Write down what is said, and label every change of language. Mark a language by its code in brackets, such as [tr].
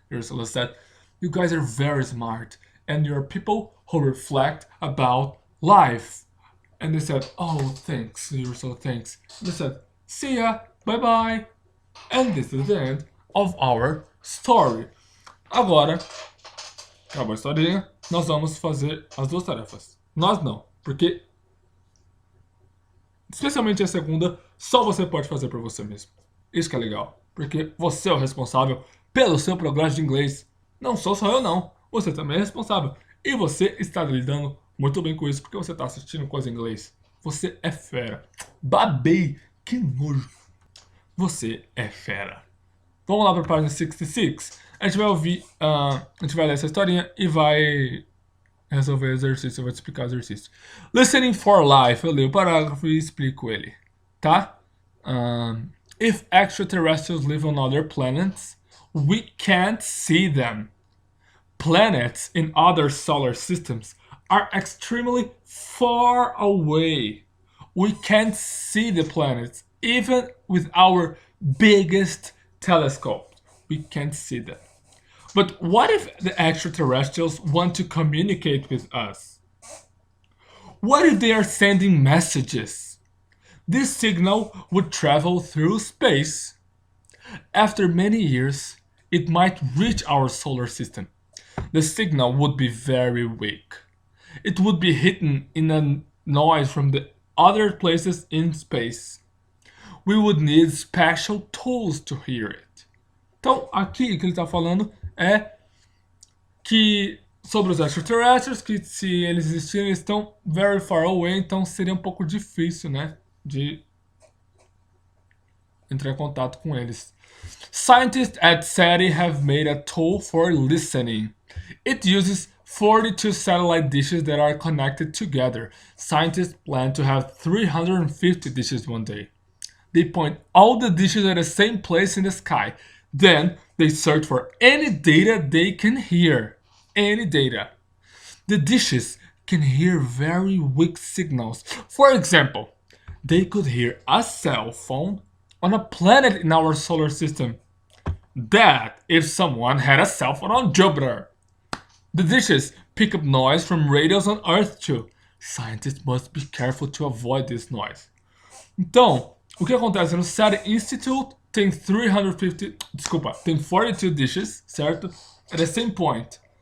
[en] Ursula said, "You guys are very smart, and you're people who reflect about life." And they said, "Oh, thanks, Ursula, thanks." And they said, "See ya, bye bye." And this is the end of our story. [pt] Agora, acabou a historinha, nós vamos fazer as duas tarefas. Nós não, porque especialmente a segunda, só você pode fazer por você mesmo. Isso que é legal, porque você é o responsável pelo seu progresso de inglês. Não sou só eu não, você também é responsável. E você está lidando muito bem com isso, porque você está assistindo coisa em inglês. Você é fera. Babei, que nojo. Você é fera. Vamos lá para a página 66. A gente vai ouvir, a gente vai ler essa historinha e vai resolver o exercício. Eu vou te explicar o exercício. Listening for Life. Eu leio o parágrafo e explico ele. Tá? [en] If extraterrestrials live on other planets, we can't see them. Planets in other solar systems are extremely far away. We can't see the planets, even with our biggest telescope. We can't see them. But what if the extraterrestrials want to communicate with us? What if they are sending messages? This signal would travel through space. After many years, it might reach our solar system. The signal would be very weak. It would be hidden in a noise from the other places in space. We would need special tools to hear it. [pt] Então, aqui o que ele está falando é que sobre os extraterrestres, que se eles existirem, eles estão [en] very far away, [pt] então seria um pouco difícil, né, de entrar em contato com eles. [en] Scientists at Seti have made a tool for listening. It uses 42 satellite dishes that are connected together. Scientists plan to have 350 dishes one day. They point all the dishes at the same place in the sky. Then they search for any data they can hear. Any data. The dishes can hear very weak signals. For example, they could hear a cell phone on a planet in our solar system. That if someone had a cell phone on Jupiter. The dishes pick up noise from radios on Earth too. Scientists must be careful to avoid this noise. [pt] Então, o que acontece no SETI Institute tem 42 dishes, certo? [en] At the same point.